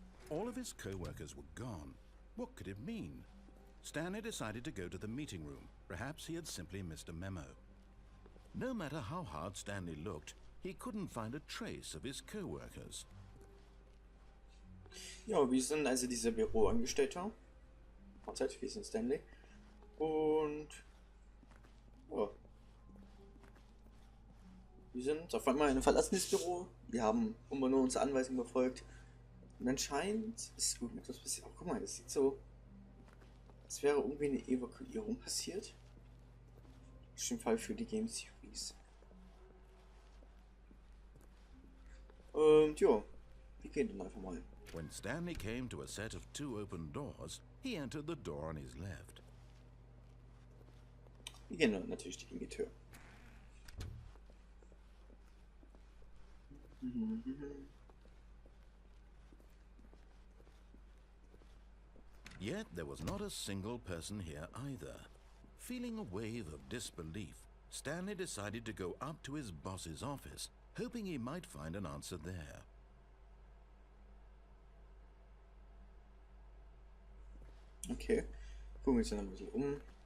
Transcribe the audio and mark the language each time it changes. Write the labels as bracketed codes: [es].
[en] All of his co-workers were gone. What could it mean? Stanley decided to go to the meeting room. Perhaps he had simply missed a memo. No matter how hard Stanley looked, he couldn't find a trace of his co-workers. [de] Ja, wir sind also dieser Büroangestellter. Mahlzeit, wir sind Stanley. Und ja. Wir sind auf einmal in einem verlassenes Büro. Wir haben immer nur unsere Anweisungen befolgt. Und anscheinend ist irgendetwas passiert. Oh, guck mal, das sieht so, als wäre irgendwie eine Evakuierung passiert. Das ist ein Fall für die Game Series. Und ja, wir gehen dann einfach mal. [en] When Stanley came to a set of two open doors, he entered the door on his left. [de] Wir gehen dann natürlich in die Tür. [en] Yet there was not a single person here either. Feeling a wave of disbelief, Stanley decided to go up to his boss's office hoping he might find an answer there. [de] Okay, gucken wir uns dann ein bisschen um.